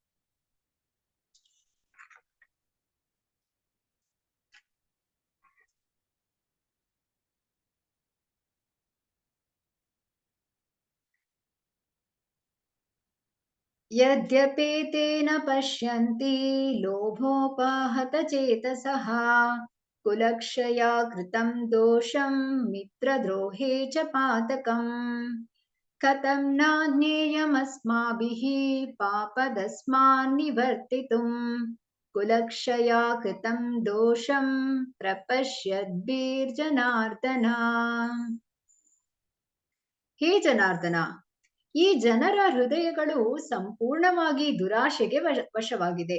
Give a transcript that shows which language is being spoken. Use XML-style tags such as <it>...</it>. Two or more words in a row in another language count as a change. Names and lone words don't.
<sa>ಯದ್ಯಪೇತೇನ ಪಶ್ಯಂತಿ ಲೋಭೋಪಹತ ಚೇತಸಃ ಕುಲಕ್ಷಯ ಕೃತಂ ದೋಷಂ ಮಿತ್ರದ್ರೋಹೇ ಚ ಪಾತಕಂ ಕಥಂ ನ ಜ್ಞೇಯಮಸ್ಮಾಭಿಃ ಪಾಪದಸ್ಮಾನ್ ನಿವರ್ತಿತುಂ ಕುಲಕ್ಷಯ ಕೃತಂ ದೋಷಂ ಪ್ರಪಶ್ಯದ್ಭಿರ್ಜನಾರ್ದನ.</sa> <kn>ಹೇ ಜನಾರ್ದನ, ಈ ಜನರ ಹೃದಯಗಳು ಸಂಪೂರ್ಣವಾಗಿ ದುರಾಶೆಗೆ ವಶವಾಗಿದೆ.</kn>